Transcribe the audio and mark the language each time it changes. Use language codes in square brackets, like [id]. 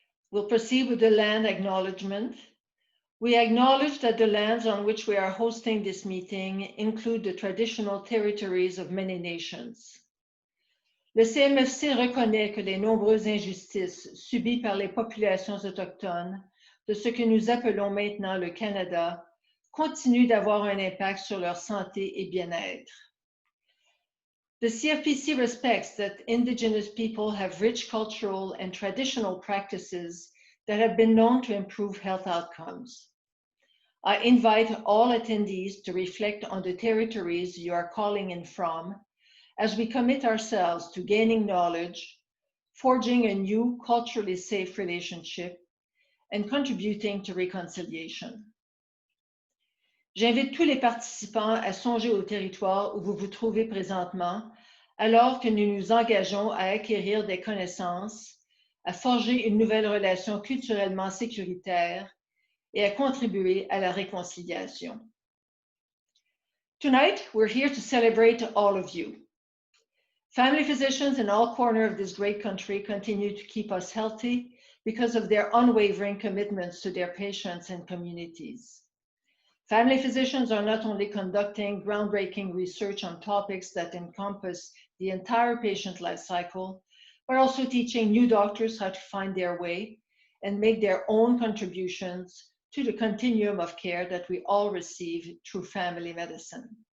[en] We'll proceed with the land acknowledgement. We acknowledge that the lands on which we are hosting this meeting include the traditional territories of many nations. [fr] Le CMFC reconnaît que les nombreuses injustices subies par les populations autochtones de ce que nous appelons maintenant le Canada continuent d'avoir un impact sur leur santé et bien-être. [en] The CFPC respects that Indigenous people have rich cultural and traditional practices that have been known to improve health outcomes. I invite all attendees to reflect on the territories you are calling in from as we commit ourselves to gaining knowledge, forging a new culturally safe relationship, and contributing to reconciliation. [fr] J'invite tous les participants à songer au territoire où vous vous trouvez présentement, alors que nous nous engageons à acquérir des connaissances, à forger une nouvelle relation culturellement sécuritaire et à contribuer à la réconciliation. [en] Tonight, we're here to celebrate all of you. Family physicians in all corners of this great country continue to keep us healthy because of their unwavering commitments to their patients and communities. Family physicians are not only conducting groundbreaking research on topics that encompass the entire patient life cycle, but also teaching new doctors how to find their way and make their own contributions to the continuum of care that we all receive through family medicine.